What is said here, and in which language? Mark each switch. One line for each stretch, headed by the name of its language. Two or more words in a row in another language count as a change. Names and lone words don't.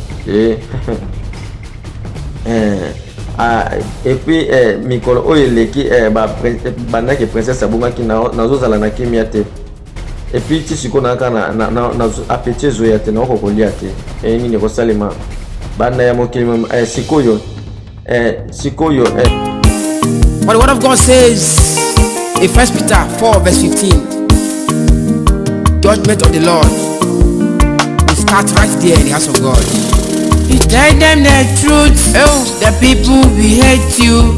Lingala: epuis mikolo oyo eleki bandaki princesse abongaki nazozala na kimia te epuis ti sikoyo naka na apeti ezoya te naokokolia te nini ekosalema banda ya mokili sikoyo
English: But the word of God says in 1 Peter 4 verse 15, judgment of the Lord will start right there in the house of God. You tell them the truth, the people will hate you.